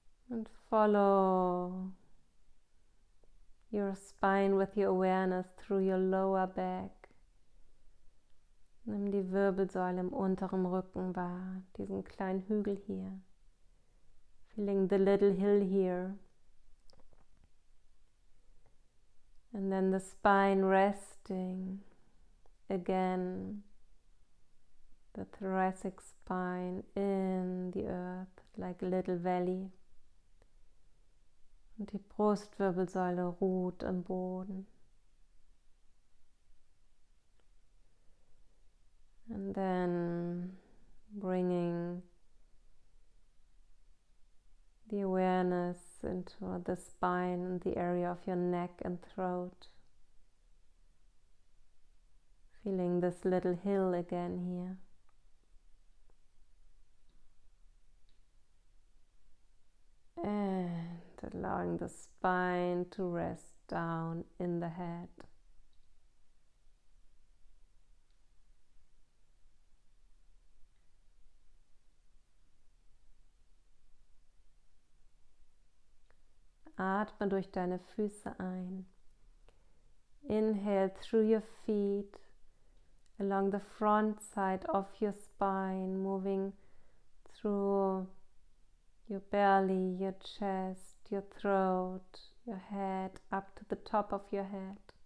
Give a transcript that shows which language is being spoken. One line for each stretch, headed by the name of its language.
English: And follow your spine with your awareness through your lower back.
German: Nimm die Wirbelsäule im unteren Rücken wahr, diesen kleinen Hügel hier.
English: Feeling the little hill here. And then the spine resting again, the thoracic spine in the earth like a little valley.
German: Und die Brustwirbelsäule ruht im Boden.
English: And then bringing the awareness into the spine and the area of your neck and throat. Feeling this little hill again here. And allowing the spine to rest down in the head.
German: Atme durch deine Füße ein.
English: Inhale through your feet, along the front side of your spine, moving through your belly, your chest, your throat, your head, up to the top of your head.